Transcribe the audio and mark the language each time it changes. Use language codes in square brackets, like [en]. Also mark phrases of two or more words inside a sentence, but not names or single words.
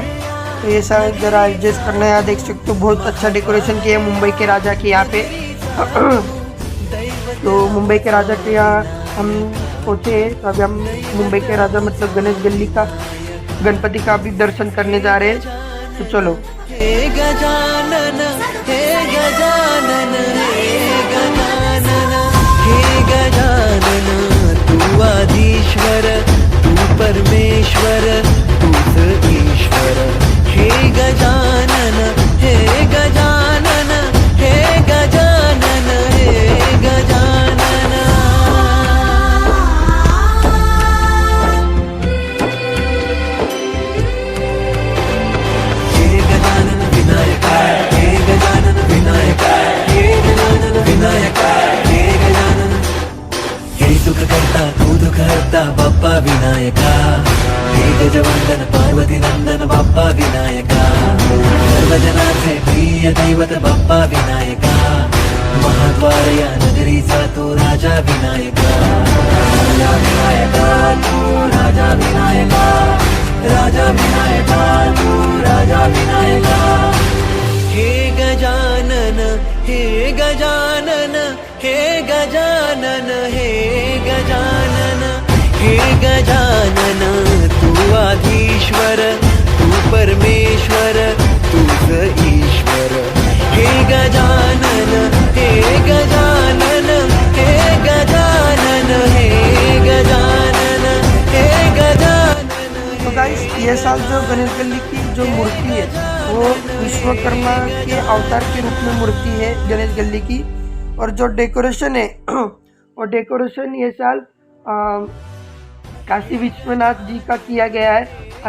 [hi] तो ये सारा ज़रा एडजस्ट करना है। यहाँ देख सकते हो बहुत अच्छा डेकोरेशन किया है मुंबई के राजा के यहाँ पे। तो मुंबई के राजा के यहाँ हम पहुँचे हैं, तो अभी हम मुंबई के राजा मतलब गणेश गली का गणपति का भी दर्शन करने जा रहे हैं। तो चलो। [mr] हे गजानन, हे गजानन, हे गजानन, हे गजानन, तू आदिश्वर, तू परमेश्वर, तूच ईश्वर, हे गजानन, हे गजानन, हे गजानन, हे गजानन। हे गजानन विनायका, हे गजानन विनायका, हे गजानन विनायका, हे गजानन, हे सुख करता तू दुख हरता बाप्पा विनायका, हे गजवंदन पार्वती नंदन बाप्पा विनायका, सर्वजनाचे प्रिय दैवत बाप्पा विनायका, महाद्वार या नगरीचा तू राजा विनायका, राजा विनायका तू राजा विनायका, राजा विनायका तू राजा विनायका, हे गजानन, हे गजानन, हे गजानन, हे गजानन, हे गजानन, तू आदिश्वर, तू परमेश्वर, तूच ईश्वर, हे गजानन, हे गजानन, हे गजानन, हे गजानन, हे गजानन। [hi] तो गाइस, ये साल जो गणेश गली की जो मूर्ति है वो विश्वकर्मा के अवतार के रूप में मूर्ति है गणेश गली की। और जो डेकोरेशन है वो डेकोरेशन ये साल काशी विश्वनाथ जी का किया गया है।